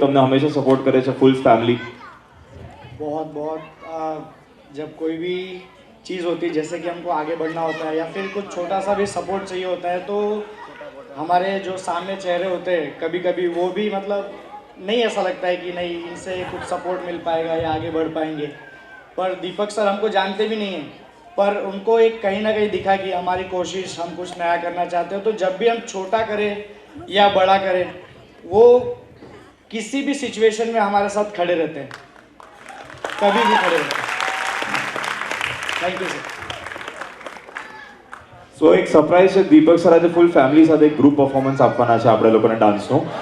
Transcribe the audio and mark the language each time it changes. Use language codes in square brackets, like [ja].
[gu] તમને હંમેશા સપોર્ટ કરે છે ફૂલ ફैमिली. [hi] बहुत जब कोई भी चीज़ होती है, जैसे कि हमको आगे बढ़ना होता है या फिर कुछ छोटा सा भी सपोर्ट चाहिए होता है, तो हमारे जो सामने चेहरे होते हैं कभी कभी वो भी मतलब नहीं ऐसा लगता है कि नहीं इनसे कुछ सपोर्ट मिल पाएगा या आगे बढ़ पाएंगे. पर दीपक सर हमको जानते भी नहीं हैं, पर उनको एक कहीं ना कहीं दिखा कि हमारी कोशिश, हम कुछ नया करना चाहते हो. तो जब भी हम छोटा करें या बड़ा करें, वो किसी भी सिचुएशन में हमारे साथ खड़े रहते हैं, कभी भी खड़े रहते हैं. [en] Thank you sir. [gu] સો એક સરપ્રાઈઝ છે, દીપક સર આજે ફૂલ ફેમિલી સાથે એક ગ્રુપ પરફોર્મન્સ આપવાના છે આપણે લોકોને ડાન્સનું.